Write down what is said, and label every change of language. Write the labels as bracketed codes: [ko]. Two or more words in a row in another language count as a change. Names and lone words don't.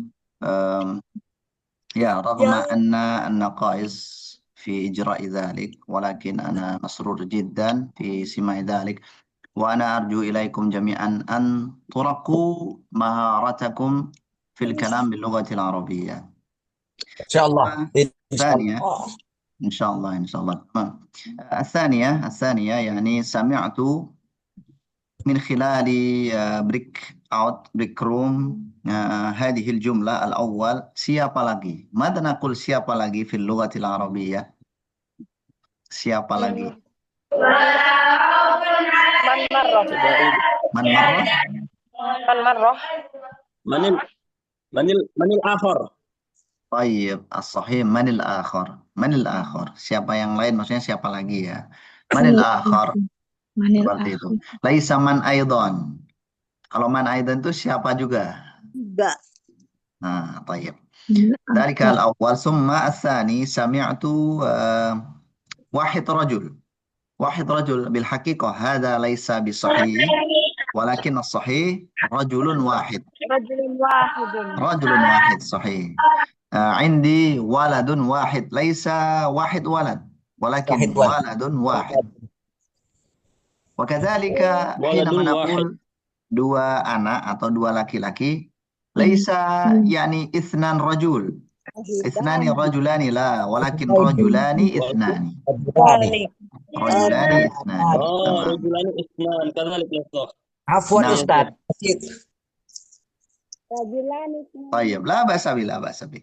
[ar] رغم أن النقائص في إجراء ذلك، ولكن أنا مسرور جدا في سماع ذلك، وأنا أرجو إليكم جميعا أن ترقوا مهارتكم في الكلام باللغة العربية. إن شاء الله. إن شاء ثانية، الله. إن شاء الله إن شاء الله. تمام. الثانية يعني سمعت من خلال بريك روم هذه الجملة. الأول، [id] siapa lagi. [ar] ماذا نقول [id] siapa lagi [ar] في اللغة العربية؟ [id] siapa lagi؟ [ar] من مرة؟ من الآخر. طيب، الصحيح من الآخر. من الآخر، [id] siapa yang lain, maksudnya siapa lagi ya. [ar] من الآخر, [id] seperti itu. [ar] ليس من أيضا. [id] Kalau [ar] من أيضا [id] itu siapa juga? Enggak. [ar] طيب. ذلك الأول. ثم الثاني سمعت واحد رجل بالحقيقة هذا ليس بصحيح، ولكن الصحيح رجل واحد صحيح. عندي ولد واحد، ليس واحد ولد ولكن ولد واحد. وكذلك حينما نقول [id] dua anak atau dua laki-laki، [ar] ليس يعني اثنان رجل، اثنان رجلان، لا، ولكن رجلان اثنان. رجلان اثنان. رجلان اثنان كذلك يا أستاذ. عفوا أستاذ. طيب، لا بأس به، لا بأس به.